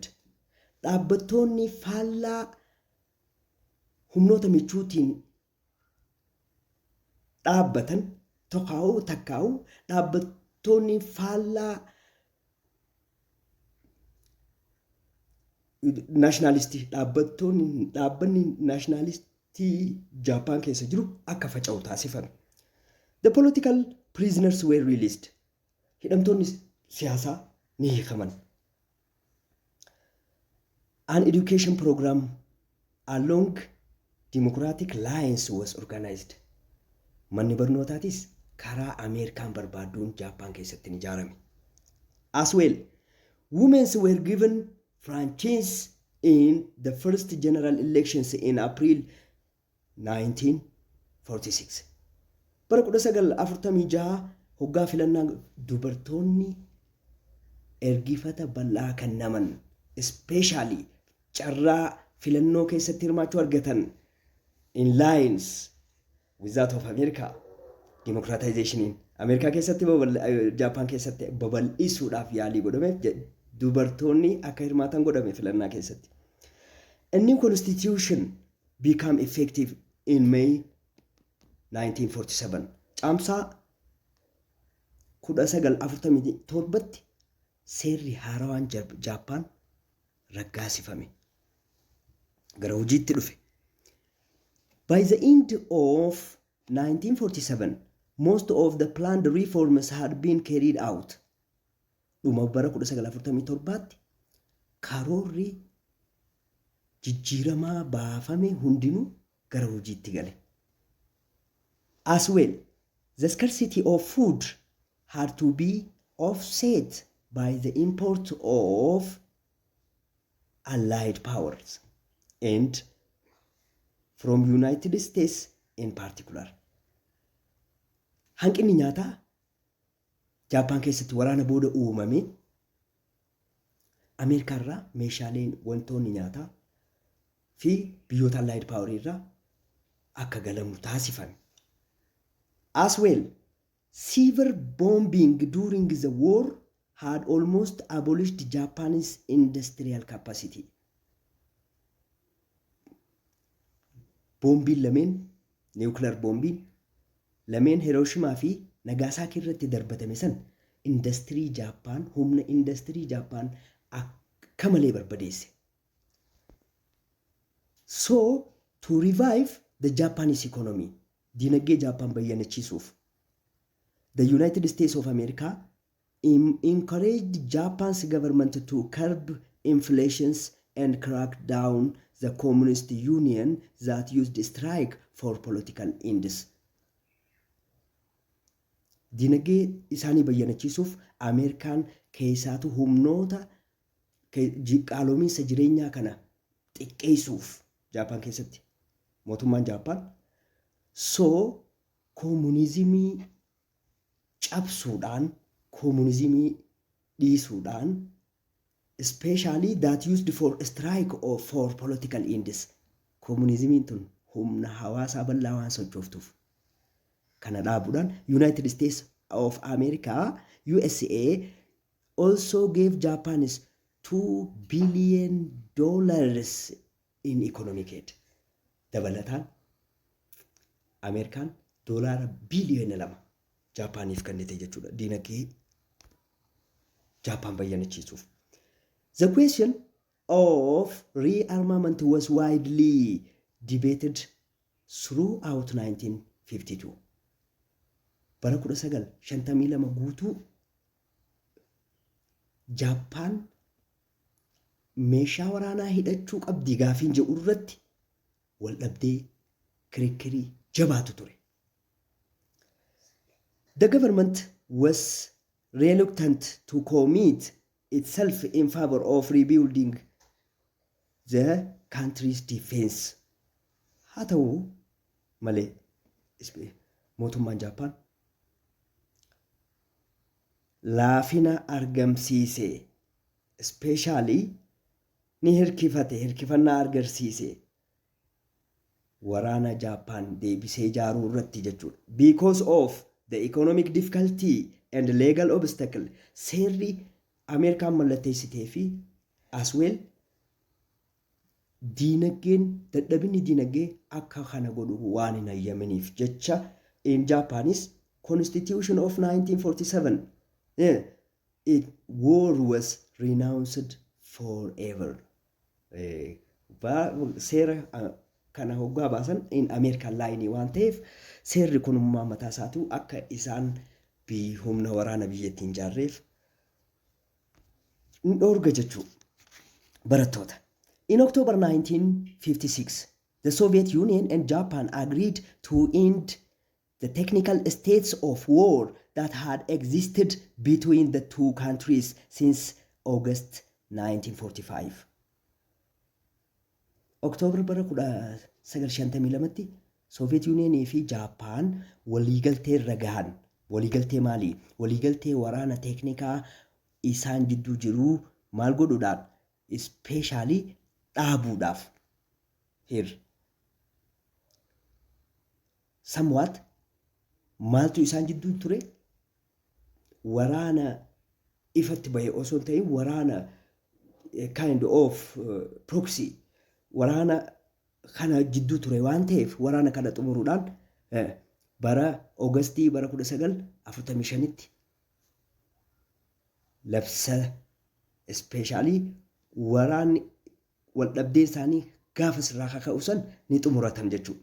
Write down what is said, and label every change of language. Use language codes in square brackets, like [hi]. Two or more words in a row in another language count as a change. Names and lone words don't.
[om] Dhaabbattoonni faallaa humnoota michuutiin dhaabbatan takkaa'u dhaabbattoonni faallaa nationalistii dhaabbanni nationalistii Japan keessa jiru akka faca'u taasifame. [en] The political prisoners were released. [om] Hidhamtoonni siyaasaa ni hiikaman. [en] An education program along democratic lines was organized. [om] Manni barnootaatis karaa Ameerikaan barbaaduun Japan keessatti ni ijaarame. [en] As well, women were given franchise in the first general elections in April 1946. [om] Bara 1946 hoggaa filannaa dubartoonni ergifata bal'aa kennaman especially carraa filannoo keessatti hirmaachuu argatan [en] in lines with that of America. [om] Democratization Ameerikaa keessatti Japan keessatti babal'isuudhaaf yaalii godhame dubartoonni akka hirmaatan godhame filannaa keessatti. [en] A new constitution became effective in May 1947. [om] Caamsaa 1947tti seerri haarawaan Japan raggaasifame. Gara hojiitti dhufe. [en] By the end of 1947, most of the planned reforms had been carried out. [om] Dhuma bara 1947tti karoorri jijjiiramaa baafame hundinuu gara hojiitti gale. [en] As well, the scarcity of food had to be offset by the import of allied powers and from United States in particular. [om] Hanqinni nyaataa Jaappaan keessatti waraana booda uumame Ameerikaa irraa meeshaaleen wantoonni nyaataa fi biyyoota [en] allied power [om] irraa akka galamu taasifame. [en] As well, severe bombing during the war had almost abolished Japan's industrial capacity. [om] Boombiin lameen, nuclear boombiin lameen Hirooshimaa fi Nagasaakii irratti darbatame san industirii Jaappaan, humna industirii Jaappaan akka malee barbadeesse. [en] So, to revive the Japanese economy, [om] dinagdee Jaappaan bayyanachiisuuf, [en] the United States of America encouraged Japan's government to curb inflations and crack down the communist union that used strike for political ends. [om] Dinagdee isaanii bayyanachiisuuf Ameerikaan keessaatu humnoota qaaloominsa jireenyaa kana xiqqeessuuf Jaappaan keessatti mootummaan Jaappaan koomunizimii cabsuudhaan koomunizimii dhiisuudhaan [en] especially that used for strike or for political ends. [om] Koomunizimiin tun humna hawaasaa bal'aa waan sochooftuuf kana dhaabuudhaan [en] United States of America USA also gave Japan's $2 billion in economic aid. [om] Dabalataan Ameerikaan $2 billion Jaapaniif kennite jechuudha dinagdee Jaapaan bayyanachiisuuf. [en] The question of rearmament was widely debated throughout 1952. [om] Bara 1952 guutuu Jaappaan meeshaa waraanaa hidhachuu qabdi gaafiin jedhu irratti wal dhabdee kirikkirii jabaatu ture. [en] The government was reluctant to commit itself in favor of rebuilding the country's defense. [om] Haa ta'u malee mootummaan Jaappaan laafina argamsiise, especially ni hirkifannaa agarsiise waraana Jaappaan deebisee ijaaruu irratti jechuudha. [en] Because of the economic difficulty and legal obstacle, [om] seerri Ameerikaan mallatteessitee fi [en] as well [om] dadhabinni diinagdee akka kana godhu waan hin hayyamaniif jecha [en] in Japanese Constitution of 1947 war was renounced forever. [om] Seera kana hoggaa baasan [en] in American line [om] waan ta'eef seerri kunummaa mataa isaatu akka isaan humna waraana biyyattiin ijaarreef dhorga jechuu barattoota. [en] In October 1956, the Soviet Union and Japan agreed to end the technical states of war that had existed between the two countries since August 1945. [om] October bara 1952tti Soviet Union fi Japan waliigaltee irra gahan. Waliigaltee maalii? Waliigaltee waraana teeknikaa isaan jidduu jiru maal godhuudhaan especially dhaabuudhaaf somewhat maaltu isaan jidduu ture? Waraana ifatti bahe osoo hin ta'in waraana [en] kind of proxy [om] waraana kana jidduu ture waan ta'eef waraana kana xumuruudhaan bara Augustii bara 1945tti labsa especially waraanni wal dhabdee isaanii gaafa sirraa kaka'usan ni xumuratan jechuudha.